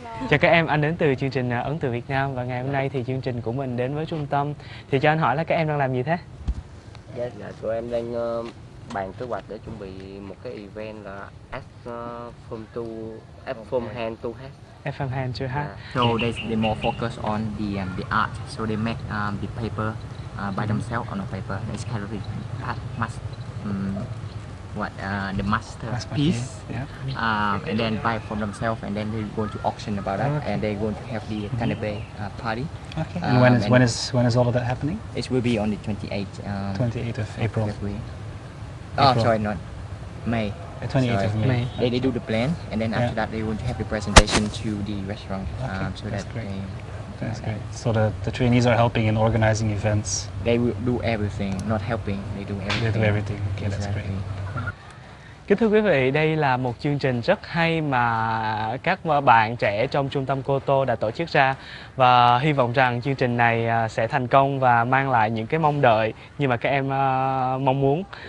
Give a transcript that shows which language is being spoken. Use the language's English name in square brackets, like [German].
[Vietnamese] Chào các em, anh đến từ chương trình Ấn từ Việt Nam và ngày hôm nay thì chương trình của mình đến với trung tâm. Thì cho anh hỏi là các em đang làm gì thế? Dạ, tụi em đang bàn kế hoạch để chuẩn bị một cái event là from hand to head. [English] From hand to head. So they more focus on the art. So they make the paper by themselves on the paper. It's kind of the masterpiece, and then buy from themselves, and then they're going to auction about that, and they're going to have the canapé party. Okay. And when is all of that happening? It will be on the 28th. 28th of April. Oh, sorry, not May. 28th of May. They do the plan, and then after that they want to have the presentation to the restaurant. So that's that great. That's great. So the trainees are helping in organizing events. They will do everything, not helping. They do everything. They do everything. Okay, that's great. [Vietnamese] Kính thưa quý vị, đây là một chương trình rất hay mà các bạn trẻ trong trung tâm Koto đã tổ chức ra, và hy vọng rằng chương trình này sẽ thành công và mang lại những cái mong đợi như mà các em mong muốn.